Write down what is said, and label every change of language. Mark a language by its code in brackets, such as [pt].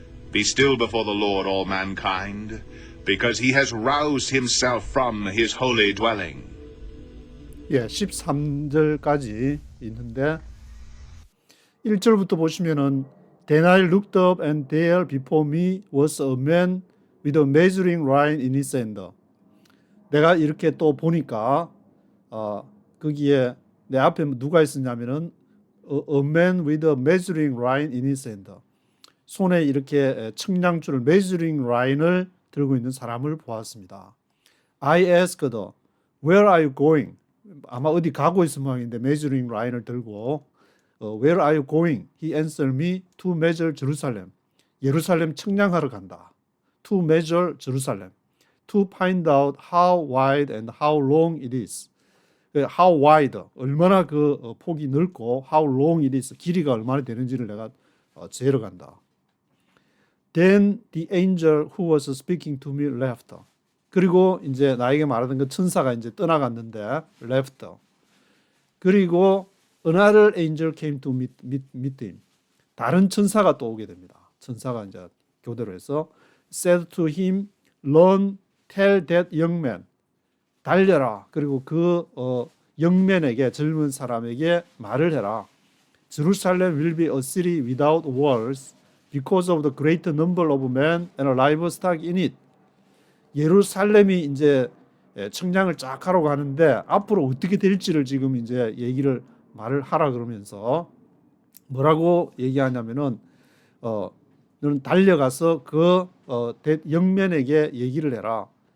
[en] Be still before the Lord, all mankind, because he has roused himself from his holy dwelling. [ko] 예, 13절까지 있는데 1절부터 보시면은 [en] Then I looked up and there before me was a man with a measuring line in his hand. [ko] 내가 이렇게 또 보니까 거기에 내 앞에 누가 있었냐면은 [en] a man with a measuring line in his hand. [ko] 손에 이렇게 측량줄을 measuring line을 들고 있는 사람을 보았습니다. [en] I asked, where are you going? [ko] 아마 어디 가고 있을 모양인데 measuring line을 들고 [en] where are you going? He answered me to measure Jerusalem. [ko] 예루살렘 측량하러 간다. [en] To measure Jerusalem. To find out how wide and how long it is. How wide, [ko] 얼마나 그 폭이 넓고 [en] how long it is, [ko] 길이가 얼마나 되는지를 내가 재러 간다. [en] Then the angel who was speaking to me left. [ko] 그리고 이제 나에게 말하던 그 천사가 이제 떠나갔는데 left. 그리고 [en] another angel came to meet him. [ko] 다른 천사가 또 오게 됩니다. 천사가 이제 교대로 해서 [en] said to him, run, tell that young man. [ko] 달려라. 그리고 그 영면에게 젊은 사람에게 말을 해라. [en] Jerusalem will be a city without walls because of the great number of men and livestock in it. [ko] 예루살렘이 이제 청량을 쫙 하려고 하는데 앞으로 어떻게 될지를 지금 이제 말을 하라 그러면서 뭐라고 얘기하냐면은 너는 달려가서 그 영면에게 얘기를 해라.